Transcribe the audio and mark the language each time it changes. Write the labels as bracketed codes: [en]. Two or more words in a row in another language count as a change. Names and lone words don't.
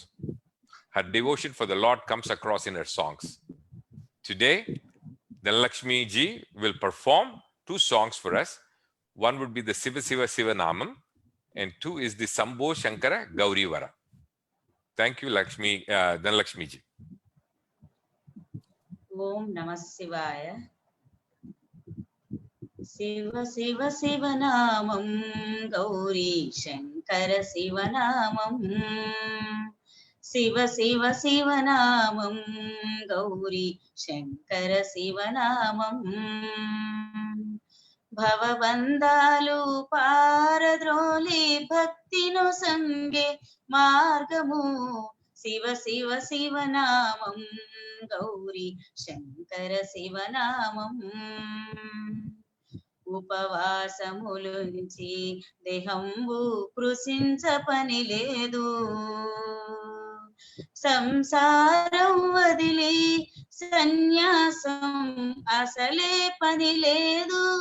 [en] Her devotion for the Lord comes across in her songs. Today, Dhanalakshmi ji will perform 2 songs for us. One would be the Siva Siva Siva Namam, and 2 is the Sambho Shankara Gauri Vara. Thank you, Dhanalakshmi ji. [sa] ॐ नमः शिवाय. [te] శివ శివ శివ నామం గౌరీ శంకర శివ నామం. శివ శివ శివ నామం గౌరీ శంకర శివ నామం. భవబంధాలు పారద్రోలి భక్తిని సంగే మార్గము. శివ శివ శివ నామం గౌరీ శంకర శివ నామం. ఉపవాసములుంచి దేహంబు కృషించ పని లేదు సంసారం వదిలి సన్యాసం అసలే పని లేదు